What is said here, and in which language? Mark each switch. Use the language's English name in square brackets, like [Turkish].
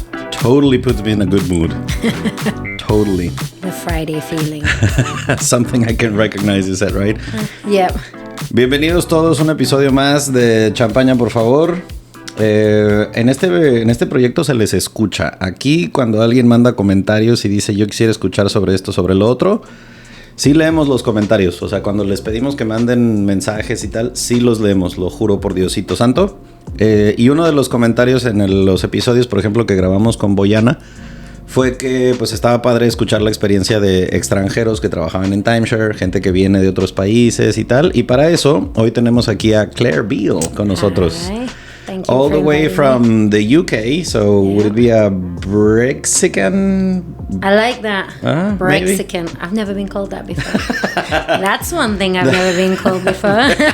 [English] totally puts me in a good mood. Totally. The Friday feeling. Something I can recognize, is that right? Yep. [Spanish] Bienvenidos todos a un episodio más de Champaña, por favor. En este proyecto se les escucha. Aquí cuando alguien manda comentarios y dice yo quisiera escuchar sobre esto, sobre lo otro, sí leemos los comentarios. O sea, cuando les pedimos que manden mensajes y tal, sí los leemos, lo juro por Diosito Santo. Y uno de los comentarios en los episodios, por ejemplo, que grabamos con Boyana, fue que pues estaba padre escuchar la experiencia de extranjeros que trabajaban en timeshare, gente que viene de otros países y tal. Y para eso, hoy tenemos aquí a Claire Beal con nosotros. [English] Hi. Thank you All for the way inviting me. from the UK, so would it be a Brexican? I like that. Maybe? Brexican. I've never been called that before. That's one thing I've never been called before.